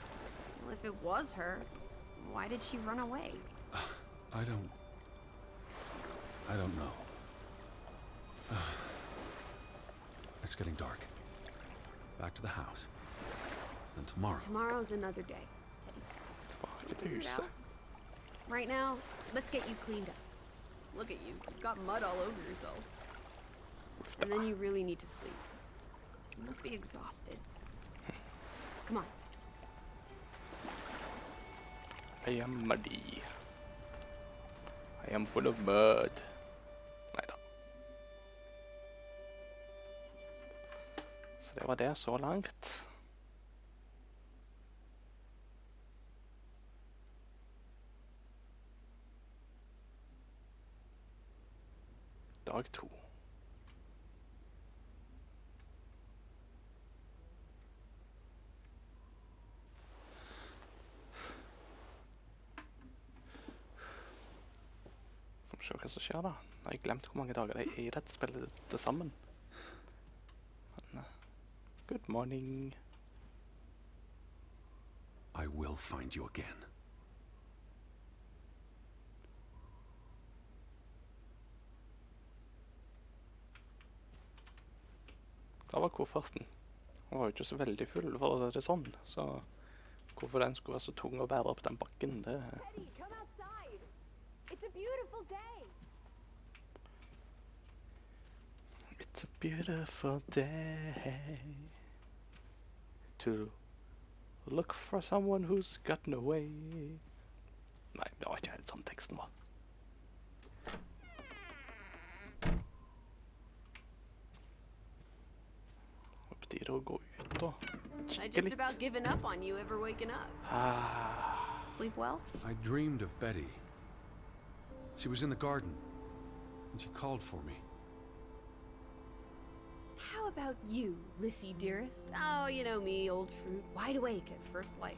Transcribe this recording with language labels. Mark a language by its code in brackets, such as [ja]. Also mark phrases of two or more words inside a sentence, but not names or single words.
[en] Well, if it was her, why did she run away? I don't know. It's getting dark. Back to the house. And tomorrow. Tomorrow's another day, Teddy. [no] Tilbake til [en] Figure it [no] huset. [en] out. Right now, let's get you cleaned up. Look at you. You've got mud all over yourself. And then you really need to sleep. You must be exhausted. Come on. I am muddy. I am full of mud. [no] Neida. Så det var det så langt. Dag 2. Får vi se hva som skjer da. Jeg har glemt hvor mange dager det er i dette spillet til sammen. Men, [en] good morning. I will find you again. [no] Da var kofferten. Den var jo ikke så veldig full, for det sånn. Så hvorfor den skulle være så tung å bære opp den bakken, det... [en] Teddy, come outside. It's a beautiful day. It's a beautiful day to look for someone who's gotten away. [no] Nei, det var ikke helt sånn teksten var. Det var på tide å gå ut og [en] I [no] kikke [en] just [no] litt. [en] about given up on you ever waking up. Ah, Sleep well? I dreamed of Betty. She was in the garden, and she called for me. How about you, Lissy dearest? Oh, you know me, old fruit, wide awake at first light.